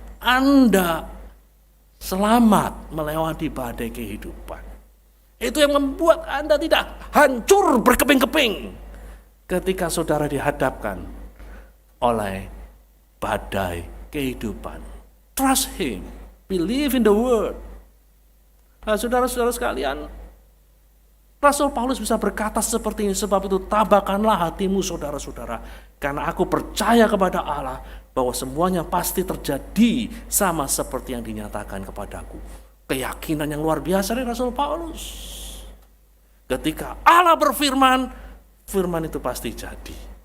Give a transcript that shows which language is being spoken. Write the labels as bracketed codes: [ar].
[id] Anda selamat melewati badai kehidupan. Itu yang membuat Anda tidak hancur berkeping-keping ketika saudara dihadapkan oleh badai kehidupan. [en] Trust Him, believe in the Word. [id] Nah, saudara-saudara sekalian, Rasul Paulus bisa berkata seperti ini, sebab itu tabahkanlah hatimu saudara-saudara, karena aku percaya kepada Allah bahwa semuanya pasti terjadi sama seperti yang dinyatakan kepadaku. Keyakinan yang luar biasa dari Rasul Paulus. Ketika Allah berfirman, firman itu pasti jadi.